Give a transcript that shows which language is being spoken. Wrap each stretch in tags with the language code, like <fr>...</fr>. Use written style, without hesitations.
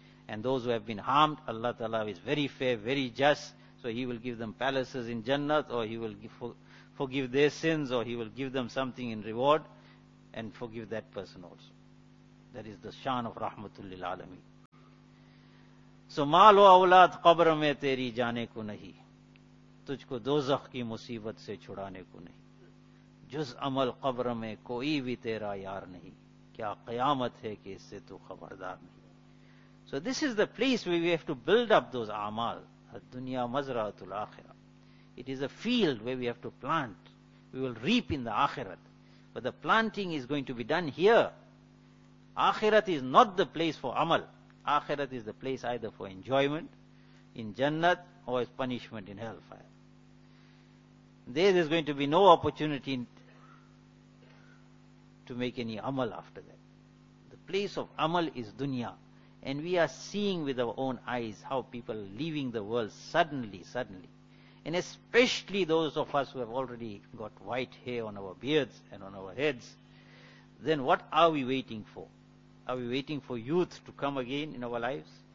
<en>And those who have been harmed, Allah Ta'ala is very fair, very just. So he will give them palaces in Jannat, or he will forgive their sins, or he will give them something in reward and forgive that person also. That is the shan of Rahmatul Lil Alameen.</en> <ur>سو مال و اولاد قبر میں تیری جانے کو نہیں، تجھ کو دوزخ کی مصیبت سے چھڑانے کو نہیں، جز عمل قبر میں کوئی بھی تیرا یار نہیں، کیا قیامت ہے کہ اس سے تو خبردار نہیں.</ur> <en>So this is the place we have to build up those اعمال.</en> <ar>دنیا مزرعۃ الاخرہ،</ar> <en>It is a field we have to plant, we will reap in the آخرت، but the planting is going to be done here. آخرت is not the place for عمل، آخرت is the place either for enjoyment in جنت or is punishment in hell fire. There is going to be no opportunity to make any عمل after that. The place of عمل is دنیا. And we are seeing with our own eyes how people are leaving the world suddenly. And especially those of us who have already got white hair on our beards and on our heads. Then what are we waiting for? Are we waiting for youth to come again in our lives?</en>